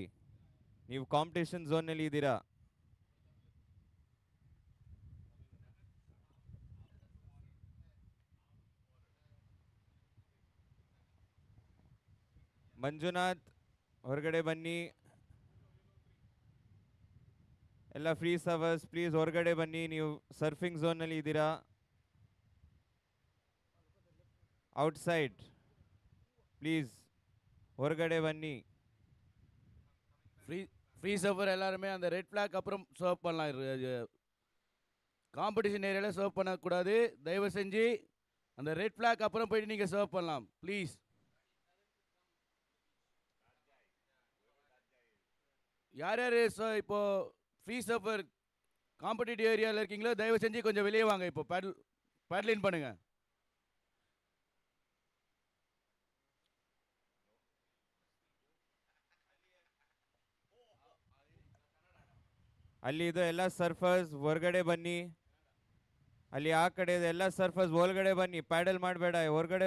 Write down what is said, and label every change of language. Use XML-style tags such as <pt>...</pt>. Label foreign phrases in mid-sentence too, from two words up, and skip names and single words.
<kn>ನೀವು</kn> <en>competition zoneನಲ್ಲಿ</en> <kn>ಇದ್ದೀರಾ. ಮಂಜುನಾಥ್ ಹೊರಗಡೆ ಬನ್ನಿ. ಎಲ್ಲ</kn> <en>free surfers please</en> <kn>ಹೊರಗಡೆ ಬನ್ನಿ. ನೀವು</kn> <en>surfing zoneನಲ್ಲಿ</en> <kn>ಇದ್ದೀರಾ.</kn> <en>outside please</en> <kn>ಹೊರಗಡೆ ಬನ್ನಿ.</kn> <en>free server</en> <ta>எல்லாருமே அந்த</ta> <en>red flag</en> <ta>அப்புறம் சர்வ் பண்ணலாம்.</ta> <en>competition areaவில்</en> <ta>சர்வ் பண்ணக்கூடாது. தயவு செஞ்சு அந்த</ta> <en>red flag</en> <ta>அப்புறம் போயிட்டு நீங்கள் சர்வ் பண்ணலாம் ப்ளீஸ். யார் யார் இப்போ</ta> <en>free server competitive areaவில்</en> <ta>இருக்கீங்களோ தயவு செஞ்சு கொஞ்சம் வெளியே வாங்க. இப்போ பேட்லின் பண்ணுங்க.</ta> <kn>ಅಲ್ಲಿ ಇದು ಎಲ್ಲ ಸರ್ಫರ್ಸ್ ಹೊರಗಡೆ ಬನ್ನಿ. ಅಲ್ಲಿ ಆ ಕಡೆ ಎಲ್ಲ ಸರ್ಫರ್ಸ್ ಒಳಗಡೆ ಬನ್ನಿ.</kn>